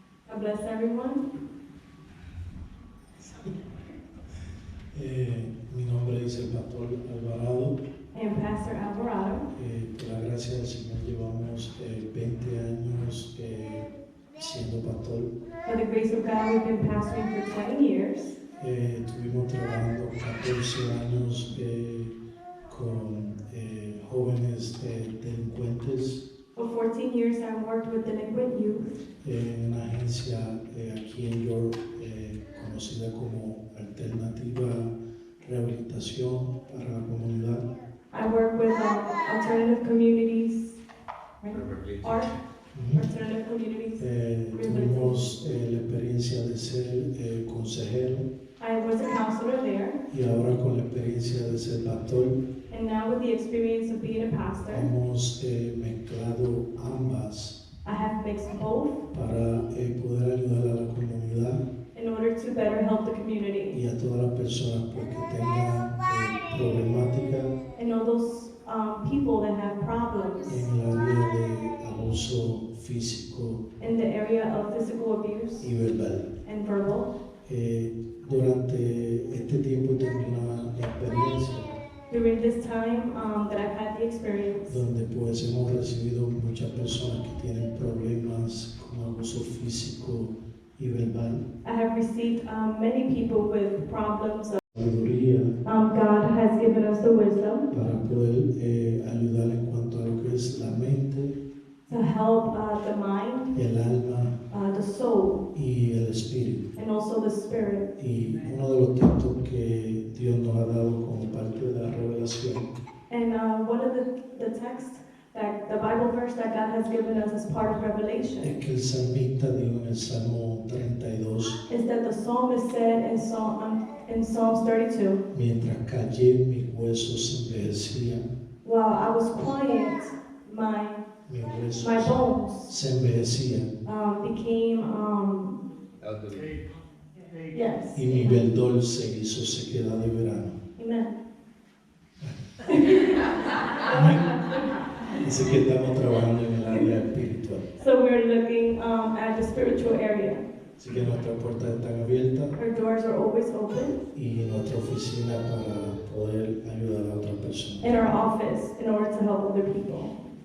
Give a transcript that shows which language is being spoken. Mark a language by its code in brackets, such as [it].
[en] God bless everyone. [es] Mi nombre es el pastor Alvarado. [en] I am Pastor Alvarado. [es] Por la gracia del Señor llevamos 20 años siendo pastor. [en] By the grace of God, we've been pastoring for 20 years. [es] Estuvimos trabajando 14 años con jóvenes delincuentes [en] For 14 years, I worked with delinquent youth [es] en una agencia aquí en York conocida como Alternativa Rehabilitación para la Comunidad. [en] I work with alternative communities, right? Art, alternative communities. [es] Tuvimos la experiencia de ser consejero [en] I was a counselor there, [es] y ahora con la experiencia de ser pastor [en] and now with the experience of being a pastor, [es] hemos mezclado ambas [en] I have mixed both [es] para poder ayudar a la comunidad [en] in order to better help the community. [es] y a todas las personas pues, que tengan problemática [en] And all those people that have problems [es] en el área de abuso físico [en] in the area of physical abuse [es] y verbal. [en] and verbal. [es] Durante este tiempo tengo una experiencia [en] During this time that I've had the experience, [es] donde pues hemos recibido muchas personas que tienen problemas con abuso físico y verbal. [en] I have received many people with problems. [es] Sabiduría [en] God has given us the wisdom [es] para poder ayudar en cuanto a lo que es la mente, [en] to help the mind, [es] el alma [en] the soul, [es] y el espíritu. [en] and also the spirit. [es] Y uno de los textos que Dios nos ha dado como parte de la revelación [en] And one of the texts that the Bible verse that God has given us as part of Revelation [es] es que el salmista dijo en el Salmo 32, [en] is that the psalmist said in Psalms 32, [es] mientras callé mis huesos envejecían, [en] while I was quiet, [es] mis huesos [en] my bones [es] se envejecían [en] became yes. [es] y mi verdor se hizo sequedad de verano. [en] Amen. [es] Así que estamos trabajando en el área espiritual. [en] So we're looking at the spiritual area. [es] Así que nuestras puertas están abiertas [en] Our doors are always open [es] y nuestra oficina para poder ayudar a otras personas. [en] in our office in order to help other people.